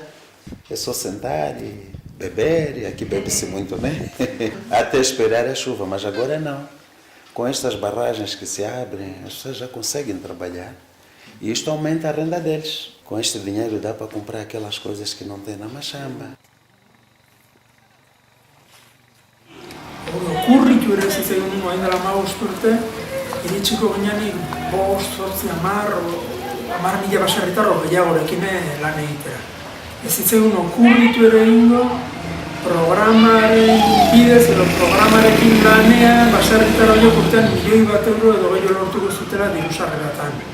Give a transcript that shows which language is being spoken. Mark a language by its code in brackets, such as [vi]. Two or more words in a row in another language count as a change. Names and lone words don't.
[pt] É só sentar e beber, e aqui bebe-se muito, né? Até esperar a chuva, mas agora não. Com estas barragens que se abrem, as pessoas já conseguem trabalhar. E isto aumenta a renda deles. Com este dinheiro dá para comprar aquelas coisas que não tem na machamba. [eu] Okurritu ere zitzaigun orain dela 15 urte, iritsiko ginenik 5, 8, 10.000 baserritar gehiagorekin lan egitera. Ez zitzaigun okurritu ere egingo programaren bidez edo programarekin lanean baserritar horiek urtean €1.000.000 edo gehiago lortuko zutela diru-sarreratan.